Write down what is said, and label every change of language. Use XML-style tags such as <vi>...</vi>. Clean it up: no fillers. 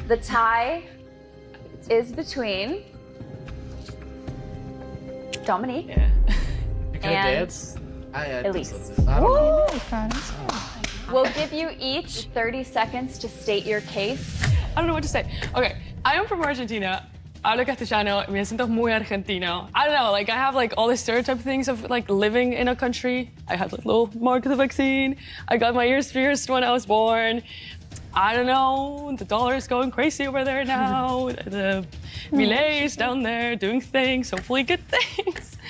<en>The tie is between Dominique You can and dance? I think Elise. so too. I don't know. We'll give you each 30 seconds to state your case. I don't know what to say. Okay, I am from Argentina.</en> <es>Hablo castellano, me siento muy argentino.</es> <en>I don't know, like I have like all the stereotype things of like living in a country. I had like little mark of the vaccine. I got my ears pierced when I was born. I don't know, the dollar is going crazy over there now. The Milei is down there doing things, hopefully good things.</en>